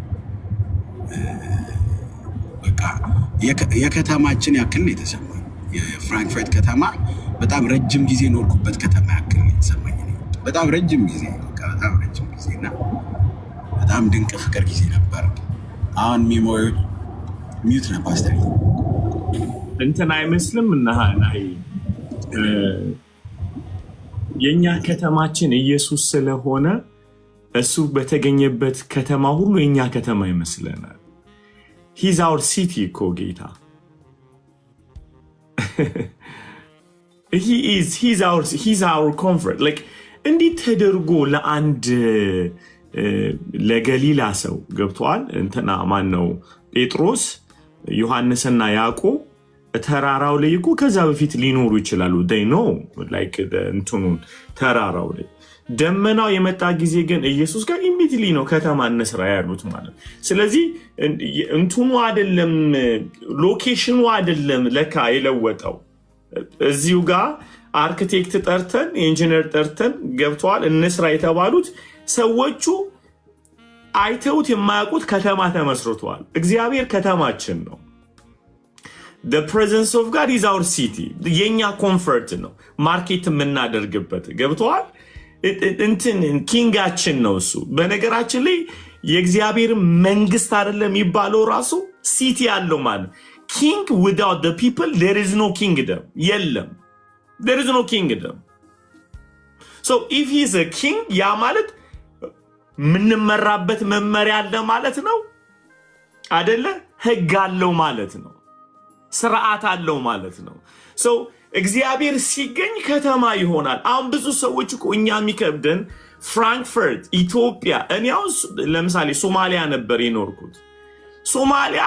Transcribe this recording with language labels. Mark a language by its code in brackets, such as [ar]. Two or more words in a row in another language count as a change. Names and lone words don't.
[am] በቃ የከተማችን ያክል የተሰማኝ የፍራንክፈርት ከተማ በጣም ረጅም ጊዜ ኖርኩበት ከተማ ያክል የተሰማኝ በጣም ረጅም ጊዜ እና በጣም ድንቅ ፍቅር ጊዜ ነበር። አሁን ሚሞሪ ሚውት ነው ፓስተር እንትን አይመስልም እና የኛ ከተማችን ኢየሱስ ስለሆነ እሱ በተገኘበት ከተማ ሁሉ የኛ ከተማ ይመስለናል። [en] he's our city [am] እኮ ጌታ [en] he's our comfort like [am] እንዴት ተደርጎ ለአንድ ለገሊላ ሰው ገብቷል። እንትና ማን ነው ጴጥሮስ ዮሐንስና ያዕቆብ ተራራው ላይ እኮ ከዛ በፊት ሊኖሩ ይችላሉ። [en] they know like [am] እንትኑን ተራራው ላይ ደመናው የመጣ ጊዜ ግን ኢየሱስ ጋር ኢሚዲሊ ነው ከተማ እንስራ ያሉት ማለት። ስለዚህ እንትኑ አይደለም ሎኬሽኑ አይደለም ለካ የለወጠው እዚሁ ጋር አርኪቴክት ጠርተን ኢንጂነር ጠርተን ገብቷል እንስራ የተባሉት ሰዎቹ አይተውት የማያውቁት ከተማ ተመስርቷል። እግዚአብሔር ከተማችን ነው። [en] the presence of God is our city [am] የኛ ኮምፈርት ነው ማርኬት የምናደርግበት ገብቷል። እንትን ኪንጋችን ነው እሱ። በነገራችን ላይ የእግዚአብሔር መንግስት አይደለም የሚባለው ራሱ ሲቲ ያለው ማለት [en] king without the people there is no kingdom [am] የለም [en] there is no kingdom so if he is a king [am] ያ ማለት ምንመራበት መመሪያ አለ ማለት ነው አይደለ? ህግ አለው ማለት ነው። ስርዓት አለው ማለት ነው። so እግዚአብሔር ሲገኝ ከተማ ይሆናል። አሁን ብዙ ሰዎች እኮ እኛ የሚከብደን ፍራንክፈርት ኢትዮጵያ እኔ አሁን ለምሳሌ ሶማሊያ ነበር የኖርኩት። ሶማሊያ